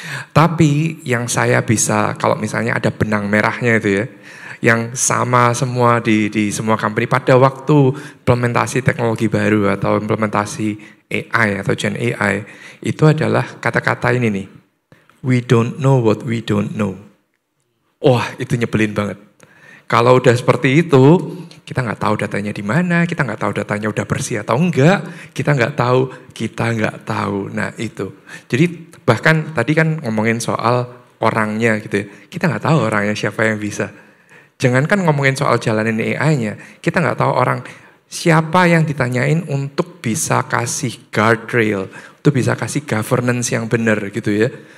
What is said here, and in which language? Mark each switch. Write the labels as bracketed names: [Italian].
[Indonesian] Tapi yang saya bisa, kalau misalnya ada benang merahnya itu ya, yang sama semua di semua company pada waktu implementasi teknologi baru atau implementasi AI atau Gen AI, itu adalah kata-kata ini nih. [English] We don't know what we don't know. [Indonesian] Wah, itu nyebelin banget. Kalau udah seperti itu, kita nggak tahu datanya di mana, kita nggak tahu datanya udah bersih atau enggak, kita nggak tahu. Nah itu. Jadi bahkan tadi kan ngomongin soal orangnya gitu ya. Kita nggak tahu orangnya siapa yang bisa. Jangankan ngomongin soal jalanin AI-nya, kita nggak tahu orang siapa yang ditanyain untuk bisa kasih guardrail, untuk bisa kasih governance yang benar gitu ya.